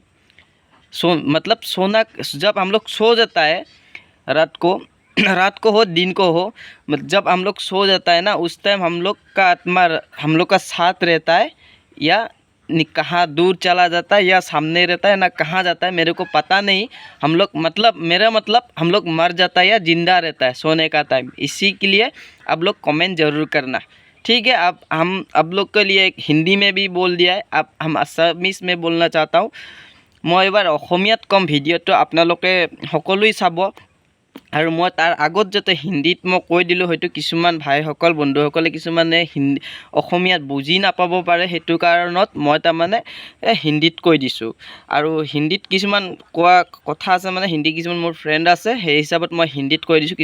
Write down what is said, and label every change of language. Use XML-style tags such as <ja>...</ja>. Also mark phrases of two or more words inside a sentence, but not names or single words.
<hi>मतलब सोना, जब हम लोग सो जाता है रात को रात को हो दिन को हो, जब हम लोग सो जाता है ना, उस टाइम हम लोग का आत्मा हम लोग का साथ रहता है या कहाँ दूर चला जाता है या सामने रहता है ना, कहाँ जाता है मेरे को पता नहीं। हम लोग मेरा मतलब हम लोग मर जाता है या जिंदा रहता है सोने का टाइम। इसी के लिए आप लोग कमेंट ज़रूर करना, ठीक है। अब हम आप लोग के लिए हिंदी में भी बोल दिया है, अब हम আছামিজ में बोलना चाहता हूँ।</hi> <as>मैं एबार অসমীয়াত কম, ভিডিঅ'টো আপোনালোকে সকলোৱে চাব। আৰু মই তাৰ আগত যাতে হিন্দীত মই কৈ দিলোঁ, হয়তো কিছুমান ভাইসকল বন্ধুসকলে কিছুমানে অসমীয়াত বুজি নাপাব পাৰে, সেইটো কাৰণত মই তাৰমানে হিন্দীত কৈ দিছোঁ। আৰু হিন্দীত কিছুমান কোৱা কথা আছে, মানে হিন্দী কিছুমান মোৰ ফ্ৰেণ্ড আছে, সেই হিচাপত মই হিন্দীত কৈ দিছোঁ।</as>